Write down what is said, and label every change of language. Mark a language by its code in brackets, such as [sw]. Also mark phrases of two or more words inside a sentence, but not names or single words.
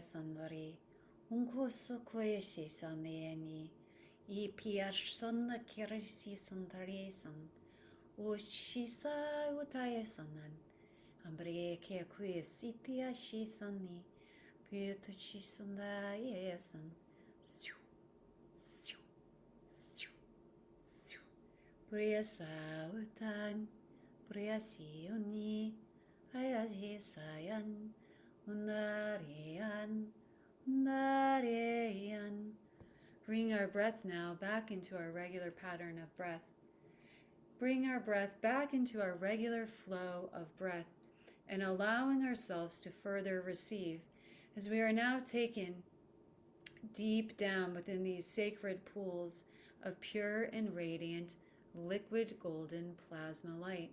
[en] Sandori, Uncoso Coeshi Sandiani, E Piar Sonna Kirisi Sandari San, O Shisa Utaya Sanan, Ambre Kia Quia Sitia Shisani, Puto Shisunda Yesan, Siu, Siu, Siu, Siu, Priasa Utan, Priasioni, Ayahisayan. Unarian. Bring our breath now back into our regular pattern of breath. Bring our breath back into our regular flow of breath and allowing ourselves to further receive as we are now taken deep down within these sacred pools of pure and radiant liquid golden plasma light.